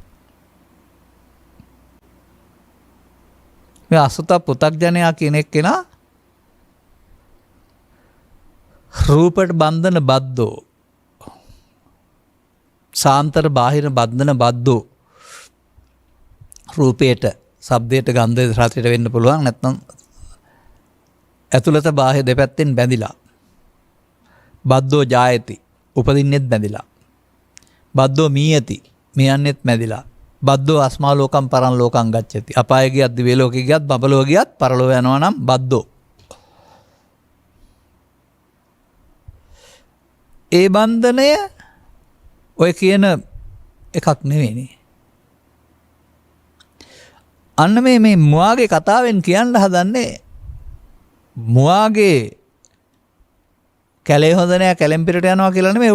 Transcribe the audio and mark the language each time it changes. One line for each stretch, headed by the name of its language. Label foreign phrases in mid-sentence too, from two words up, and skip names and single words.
Sinhala: මේ අසුත පුතග්ජනයා කියන එක්කෙනා රූපට
Pali: බන්ධන බද්දෝ සාන්තර බාහිර බන්ධන බද්දෝ
Sinhala: රූපයට ශබ්දයට ගන්ධයට රසයට වෙන්න පුළුවන් නැත්නම් ඇතුළත බාහිර දෙපැත්තෙන් බැඳිලා
Pali: බද්දෝ ජායති
Sinhala: උපදින්නෙත් බැඳිලා
Pali: බද්දෝ මීයති
Sinhala: මියන්නෙත් මැදිලා
Pali: බද්දෝ අස්මා ලෝකම් පරන් ලෝකම් ගච්ඡති
Sinhala: අපාය ගියත් දිව්‍ය ලෝකෙ ගියත් බබලෝ ගියත් පරලෝ යනවා නම් බද්දෝ ඒ බන්ධනය ඔය කියන එකක් නෙවෙයිනේ. අන්න මේ මුවාගේ කතාවෙන් කියන්න හදන්නේ මුවාගේ කැලේ හොඳ නෑ කැලෙන් පිටට යනවා කියලා නෙමෙයි.